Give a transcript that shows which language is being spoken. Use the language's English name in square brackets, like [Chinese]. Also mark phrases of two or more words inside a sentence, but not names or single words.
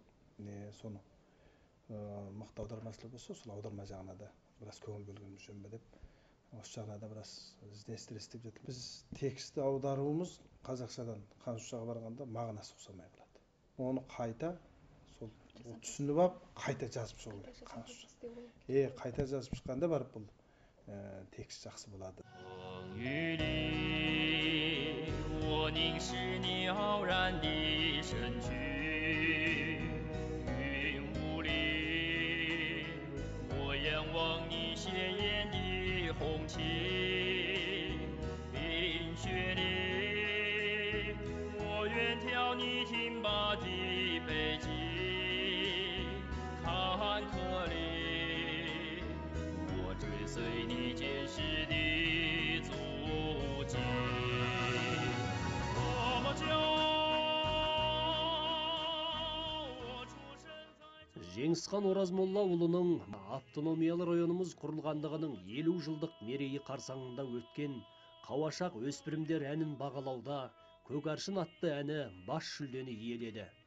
[Kazakh] Соны мықты аудармашылар болса, сол аударма жағына да біраз көңіл бөлгеніміз жөн бе деп, осы жағына да біраз іздестіріп жатыр. Біз тексті аударуымыз қазақшадан қаншаға барғанда мағынасы ұқсамай қалады. Оны қайта сол түсініп алып, қайта жазып шығу керек. Қайта жазып шыққанда барып бұл текст жақсы болады. [Chinese] 我凝视你傲然的身躯，云雾里，我仰望你鲜艳的红旗，冰雪里，我远眺你挺拔的背脊，坎坷里，我追随你坚实的足迹。 [Kazakh] Жеңісхан Оразмоллаұлының автономиялы районымыз құрылғандығының 50 жылдық мерейі қарсаңында өткен Қауашақ өспірімдер әнін бағалауда Көгаршын атты әні бас жүлдені иеледі.